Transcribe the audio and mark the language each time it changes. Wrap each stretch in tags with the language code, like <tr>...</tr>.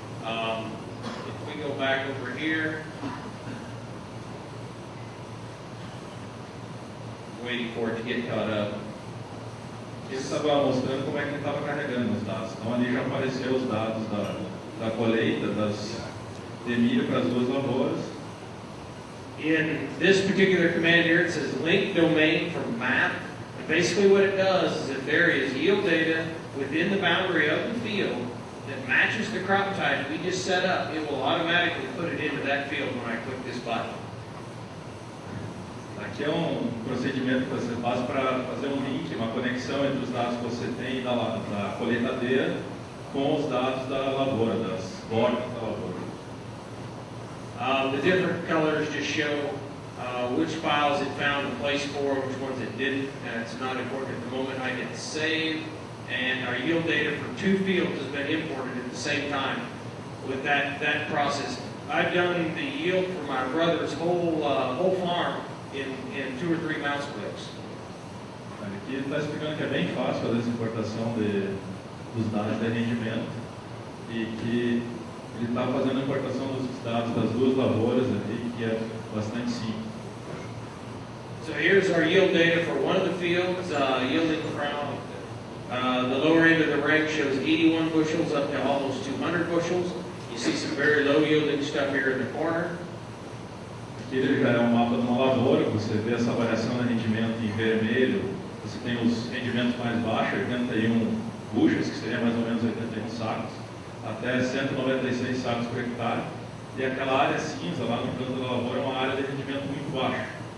<en>If we go back over here, waiting for it to get caught up.</en> <pt>Ele estava mostrando como é que ele estava carregando os dados. Então ali já apareceu os dados da colheita de milho para as 2 lavouras.</pt> <en>In this particular command here, it says link domain from map. And basically what it does is if there is yield data within the boundary of the field that matches the crop type we just set up, it will automatically put it into that field when I click this button.</en> <pt>Aqui é procedimento que você faz para fazer um link, uma conexão entre os dados que você tem da colheitadeira com os dados da lavoura, das bordas da lavoura.</pt> <en>The different colors just show which files it found a place for, which ones it didn't. It's not important at the moment. I hit save, and our yield data from 2 fields has been imported at the same time. with that process. I've done the yield for my brother's whole farm in 2 or 3 mouse clicks.</en> <pt>Aqui ele está explicando que é bem fácil fazer essa importação dos dados de rendimento e que ele está fazendo a importação dos dados das 2 lavouras ali, que é bastante simples.</pt> <en>So here's our yield data for one of the fields, yielding from the lower end of the rank shows 81 bushels up to almost 200 bushels. You see some very low yielding stuff here in the corner.</en> <pt>Aqui ele já é um mapa de uma lavoura, você vê essa variação de rendimento em vermelho. Você tem os rendimentos mais baixos, 81 bushels, que seria mais ou menos 81 sacos, até 196 sacos por hectare. E aquela área cinza lá no canto da lavoura é uma área de rendimento muito baixo.</pt>